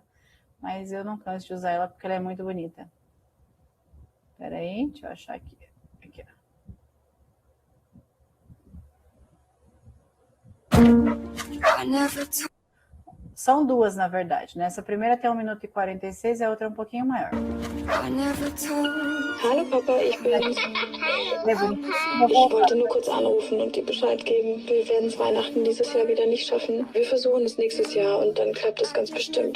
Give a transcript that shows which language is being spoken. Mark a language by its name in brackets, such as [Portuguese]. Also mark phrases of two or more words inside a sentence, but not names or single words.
[Portuguese] Mas eu não canso de usar ela porque ela é muito bonita. Espera aí, deixa eu achar aqui. Aqui, ó. São duas, na verdade, né? Essa primeira tem 1 minuto e 46 e a outra é um pouquinho maior. [German] Hallo Papa, ich bin's. Ich wollte nur kurz anrufen und dir Bescheid geben. Wir werden es Weihnachten dieses Jahr wieder nicht schaffen. Wir versuchen es nächstes Jahr und dann klappt es ganz bestimmt.